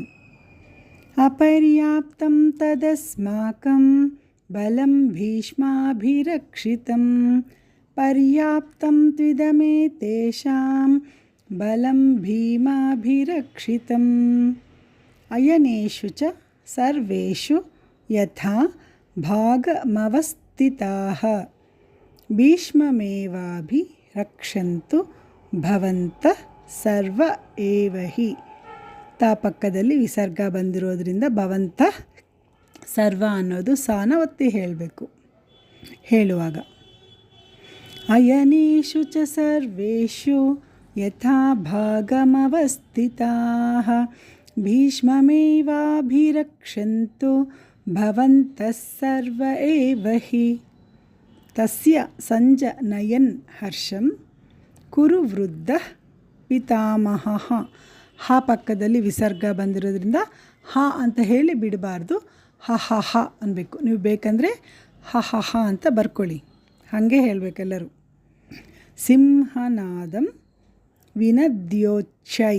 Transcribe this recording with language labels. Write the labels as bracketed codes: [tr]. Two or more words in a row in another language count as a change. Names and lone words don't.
[sa] ಅಪರ್ಯಾಪ್ತಂ ತದಸ್ಮಾಕಂ ಬಲಂ ಭೀಷ್ಮಾಭಿರಕ್ಷಿತಂ ಪರ್ಯಾಪ್ತಂ ತ್ವಿದಮೇತೇಷಾಂ ಬಲಂ ಭೀಮಾಭಿರಕ್ಷಿತಂ. ಅಯನೇಷು ಚ ಸರ್ವೇಷು ಯಥಾ ಭಾಗಮವಸ್ಥಿತಾಃ ಭೀಷ್ಮಮೇವಾಭಿರಕ್ಷन्तು ಭವಂತಃ ಸರ್ವ ಏವ ಹಿ. [kn] ತಾ ಪಕ್ಕದಲ್ಲಿ ವಿಸರ್ಗ ಬಂದಿರೋದ್ರಿಂದ [sa] ಭವಂತಃ ಸರ್ವ [kn] ಅನ್ನೋದು ಸಾನ ಒತ್ತಿ ಹೇಳಬೇಕು ಹೇಳುವಾಗ. [sa] ಅಯನೇಷು ಚ ಸರ್ವೇಷು ಯಥಾ ಭಾಗಮವಸ್ಥಿತಾಃ ಭೀಷ್ಮಮೇವಾಭಿರಕ್ಷन्तು ಭವಂತಃ ಸರ್ವ ಏವ ಹಿ. ತಸ್ಯ ಸಂಜನಯನ್ ಹರ್ಷಂ ಕುರು ವೃದ್ಧಃ ಪಿತಾಮಹಃ. [kn] ಹ ಪಕ್ಕದಲ್ಲಿ ವಿಸರ್ಗ ಬಂದಿರೋದ್ರಿಂದ ಹ ಅಂತ ಹೇಳಿ ಬಿಡಬಾರ್ದು, ಹ ಹ ಹ ಅನ್ಬೇಕು. ನೀವು ಬೇಕಂದರೆ ಹ ಹ ಹ ಅಂತ ಬರ್ಕೊಳ್ಳಿ, ಹಾಗೆ ಹೇಳಬೇಕೆಲ್ಲರೂ. [sa] ಸಿಂಹನಾದಂ ವಿನದ್ಯೋಚ್ಚೈ.